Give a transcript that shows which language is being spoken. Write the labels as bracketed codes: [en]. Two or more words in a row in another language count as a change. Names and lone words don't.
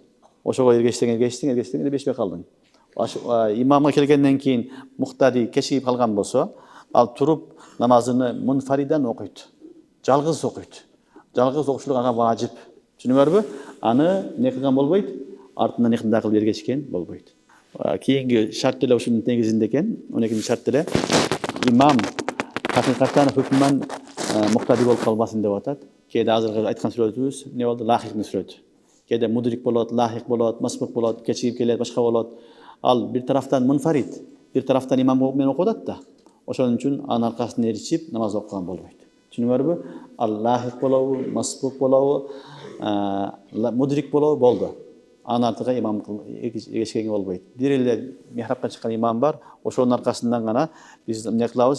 [ky] Ошого эргештен бешпей калдың. Имамга келгенден кийин муктади кечигип калган болсо, ал туруп намазыны мунфаридан окуйт. Жалгыз окуйт. Жалгыз окушулук ага важип. Түшүнүңөрбү? Аны не кылган болбойт, артынан ыктыда кылып эргешкен болбойт. Кийинки шарт деле ушунун негизинде экен. 12-ci шарт деле имам хакикатан хүкмөн муктади болуп калбасын деп атат. Кээде азыркы айткан сүрөтүбүз эмне болду? Лахиктин сүрөтү. Кээде мудрик болот, лахик болот, масбук болот, кечигип келет, башка болот. Ал бир тарафтан мунфарид, бир тарафтан имам менен окуп атат да. Ошон үчүн анын аркасынан эричип намаз окуган болбойт. Түшүнүңөрбү? Ал лахик болобу, масбук болобу, мудрик болобу болду. Анын артыга имам эргешкен болбойт. Бир эле михрабка чыккан имам бар, ошонун аркасынан гана биз эмне кылабыз?